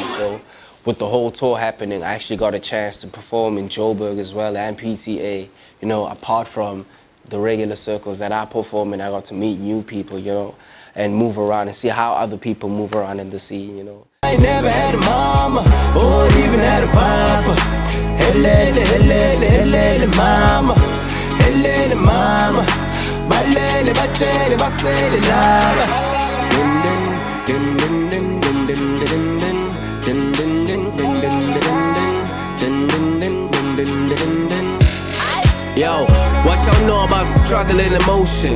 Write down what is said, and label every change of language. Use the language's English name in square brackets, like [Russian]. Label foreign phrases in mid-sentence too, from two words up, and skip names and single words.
[English] So with the whole tour happening, I actually got a chance to perform in Joburg as well and PTA, you know, apart from the regular circles that I perform in, I got to meet new people, you know, and move around and see how other people move around in the scene, you know. I never had a mama or even had a papa. Helele, helele, helele, mama. Helele, mama. Balele, bachele, basele, lava. Din din din din din din din din din din din din din din din din din din. Yo, what y'all know about struggling emotion?